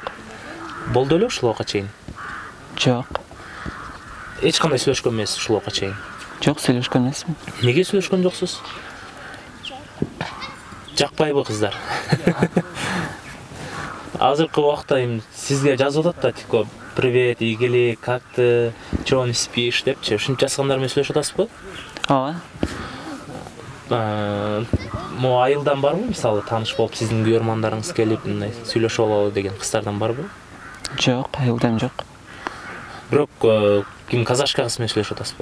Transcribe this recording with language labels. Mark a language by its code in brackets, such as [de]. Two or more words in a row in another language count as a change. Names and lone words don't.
[ky] Болду эле ушул убакка чейин? Жок. Эч кандай сүйлөшкөн эмессиз ушул убакка чейин? Жок, сүйлөшкөн эмесмин. Неге сүйлөшкөн жоксуз? Жакпайбы кыздар? Азыркы убакта сизге жазып атат да, [ru] типа, привет, ийгилик, как ты, чё не спишь депчи. [ky] Ушинтип жазгандар менен сүйлөшүп атасызбы? Ооба. Мо айылдан барбы, мисалы, тааныш болуп, сиздин көрөрмандарыңыз келип, мындай сүйлөшүп алалы деген кыздардан барбы? Жок, айылдан жок. Бирок ким казашка кыз менен сүйлөшүп атасызбы?